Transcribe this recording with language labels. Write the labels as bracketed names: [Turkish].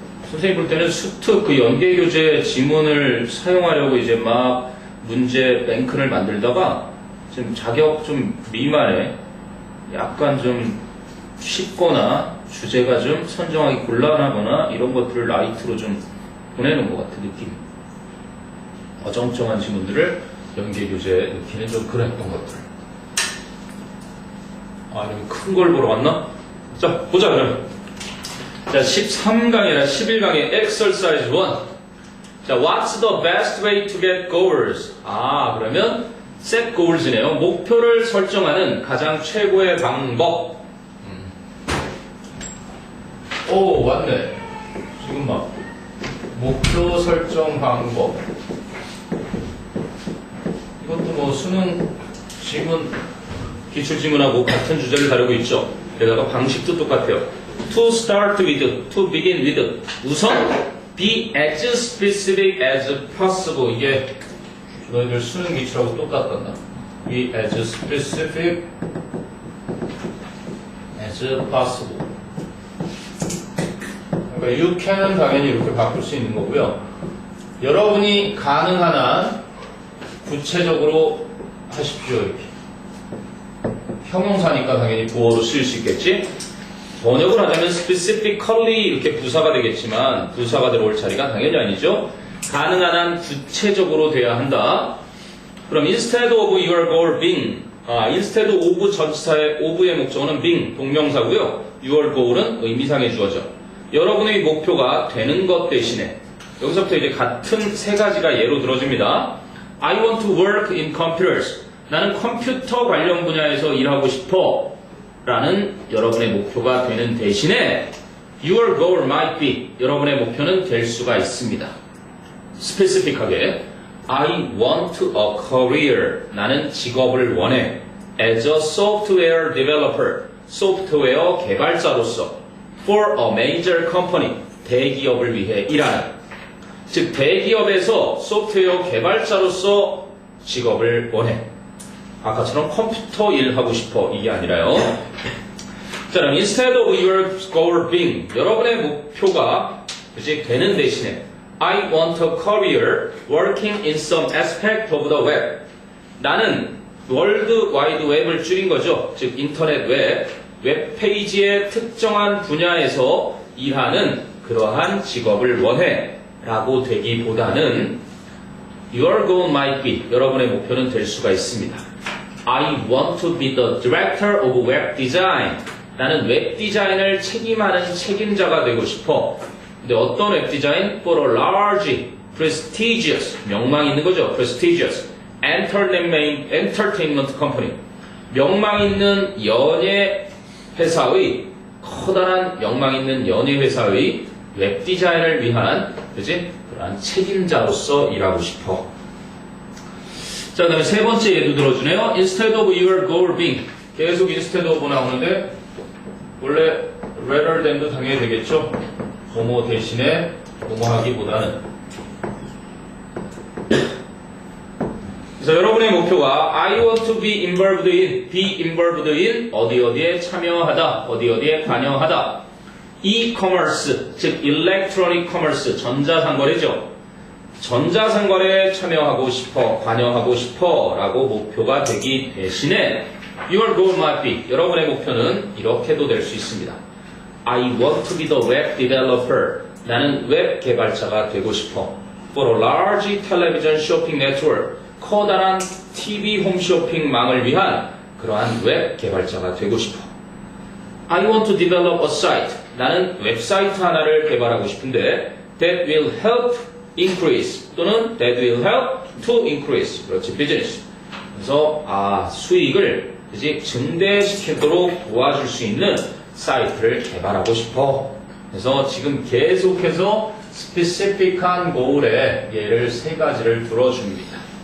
[Korean] 선생님 볼 때는 수특 그 연계교재 지문을 사용하려고 이제 막 문제 뱅크를 만들다가 좀 자격 좀 미만에 약간 좀 쉽거나 주제가 좀 선정하기 곤란하거나 이런 것들을 라이트로 좀 보내는 것 같은 느낌. 어정쩡한 지문들을 연계교재에 넣기는 좀 그랬던 것들. 아, 여기 큰 걸 보러 왔나? 자, 보자, 그러면. 자, 13강이나 11강의 exercise 1. [English] 자, what's the best way to get goals? [Korean] 아, 그러면 [English] set goals [Korean] 네요. 목표를 설정하는 가장 최고의 방법. 오, 왔네. 지금 막 목표 설정 방법. 이것도 뭐 수능 지문, 기출 지문하고 같은 주제를 다루고 있죠. 게다가 방식도 똑같아요. [English] To start with, to begin with. [Korean] 우선 [English] be as specific as possible. [Korean] 이게 너희들 수능 기출하고 똑같단다. [English] Be as specific as possible. [Korean] 그러니까 [English] you can [Korean] 은 당연히 이렇게 바꿀 수 있는 거고요. 여러분이 가능한 한 구체적으로 하십시오. 이렇게. 형용사니까 당연히 보어로 쓰일 수 있겠지. 번역을 하자면 specifically 이렇게 부사가 되겠지만 부사가 들어올 자리가 당연히 아니죠. 가능한 한 구체적으로 돼야 한다. 그럼 [English] instead of your goal being, [Korean] instead of 전치사의 of의 목적어는 being 동명사고요. [English] your goal [Korean] 은 의미상의 주어죠. 여러분의 목표가 되는 것 대신에 여기서부터 이제 같은 세 가지가 예로 들어집니다. [English] I want to work in computers. [Korean] 나는 컴퓨터 관련 분야에서 일하고 싶어. 라는 여러분의 목표가 되는 대신에 [English] your goal might be. [Korean] 여러분의 목표는 될 수가 있습니다. 스페시픽하게 [English] I want a career. [Korean] 나는 직업을 원해. [English] As a software developer. [Korean] 소프트웨어 개발자로서. [English] For a major company. [Korean] 대기업을 위해 일하는. 즉 대기업에서 소프트웨어 개발자로서 직업을 원해. 아까처럼 컴퓨터 일하고 싶어 이게 아니라요. 자, 그럼 [English] instead of your goal being [Korean] 여러분의 목표가 그지 되는 대신에 [English] I want a career working in some aspect of the web. [Korean] 나는 월드 와이드 웹을 줄인 거죠. 즉 인터넷 웹페이지의 특정한 분야에서 일하는 그러한 직업을 원해 라고 되기보다는 [English] Your goal might be [Korean] 여러분의 목표는 될 수가 있습니다. [English] I want to be the director of web design. [Korean] 나는 웹 디자인을 책임하는 책임자가 되고 싶어. 근데 어떤 웹 디자인? [English] For a large, prestigious, [Korean] 명망 있는 거죠. [English] prestigious, entertainment company. [Korean] 명망 있는 연예 회사의 커다란 명망 있는 연예 회사의 웹 디자인을 위한 그지? 그러한 책임자로서 일하고 싶어. 자, 그 다음에 세 번째 예도 들어주네요. [English] Instead of your goal being. [Korean] 계속 instead of 나오는데, 원래 rather than도 당연히 되겠죠? 뭐뭐 대신에 뭐뭐 하기보다는. 그래서 여러분의 목표가 [English] I want to be involved in [Korean] 어디에 참여하다, 어디에 관여하다. e-commerce, 즉 electronic commerce, 전자상거래죠. 전자상거래에 참여하고 싶어, 관여하고 싶어 라고 목표가 되기 대신에 [English] Your goal might be, [Korean] 여러분의 목표는 이렇게도 될 수 있습니다. [English] I want to be the web developer. [Korean] 나는 웹 개발자가 되고 싶어. [English] For a large television shopping network. [Korean] 커다란 TV 홈쇼핑망을 위한 그러한 웹 개발자가 되고 싶어. [English] I want to develop a site. [Korean] 나는 웹사이트 하나를 개발하고 싶은데 [English] that will help increase [Korean] 또는 [English] that will help to increase. [Korean] 그렇지, business. 그래서 수익을 이제 증대시키도록 도와줄 수 있는 사이트를 개발하고 싶어. 그래서 지금 계속해서 스페시픽한 goal의 예를 세 가지를 들어줍니다.